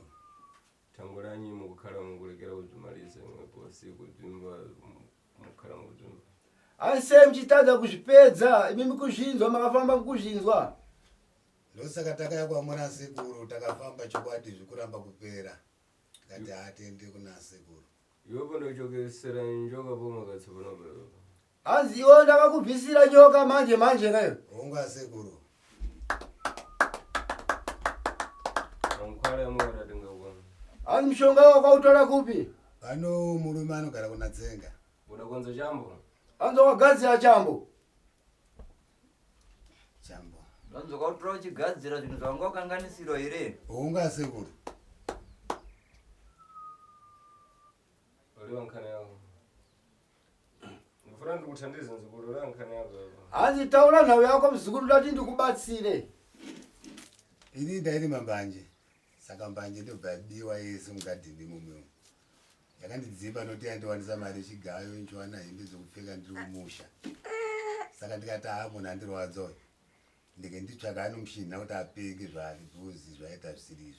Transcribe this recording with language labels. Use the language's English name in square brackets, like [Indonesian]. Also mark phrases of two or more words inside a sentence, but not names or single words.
[Nyungwe] Tangulanyi mukukhala mukulekera kuzimalize mwepo siku dzimba mukhala muzimba. [Shona] Anse mchitaza kuzvipedza imimi kuzhinzwa makafamba mukuzhinzwa. Losaka takayakwa mwana sekuru takafamba chokwadi zvikuramba kupera. [Nyungwe] Kati atende kuna sekuru. Yopo ndochokesera njoka pomwe katsopano baba. [Shona] Anzi iwo ndakakubvisira nyoka manje kayo. [Nyungwe] Unga sekuru. Ankhwala yamwe watatenga kuwana. [Shona] Anzi mshonga wakautola kupi? Pano murume anogara kuna Tsenga. [Nyungwe] Udakwanza chambo? [Shona] Anzi wakagadzira chambo. Chambo. Anzo kautola uchigadzira zvinhu zvanga wakanganisirwa here. [Nyungwe] Unga sekuru. Oliwa nkhani yako. Ndifuna ndikuthandize nzukulu la nkhani yako. [Shona] Anzi taula nhawu yako mzukulu lati ndikubatsire. Ini ndairi mambanje. Saka mbanje ndobvabiwa yese mugadhini mumwe. Yakandidzipa noti andiwanisa mari chigayo nchiwana hembe dzokupfeka ndiri kumusha. Saka ndikati hapo ndandirwadzoyo. Ndike nditsvaka anomushina kuti apenge zvabvuzi zvaita zvisirizo.